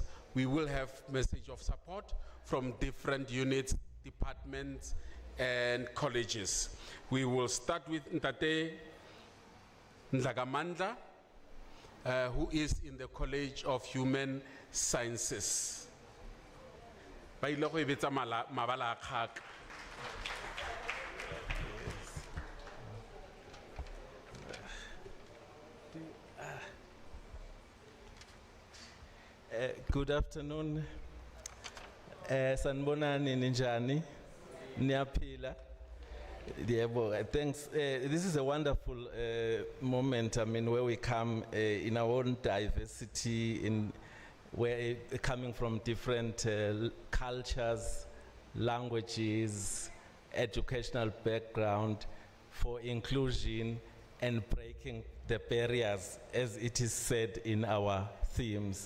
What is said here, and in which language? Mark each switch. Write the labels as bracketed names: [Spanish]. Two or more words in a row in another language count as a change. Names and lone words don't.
[English] We will have message of support from different units, departments, and colleges. We will start with Ntate Ndlagamandla, who is in the College of Human Sciences. [Tswana] Ba ile go ebetsa mabala a kgaka. [English] Good afternoon. [Zulu] Sanibonani ninjani? Niyaphila? [English] Thanks. This is a wonderful moment. I mean, where we come in our own diversity, where coming from different cultures, languages, educational background, for inclusion and breaking the barriers, as it is said in our themes.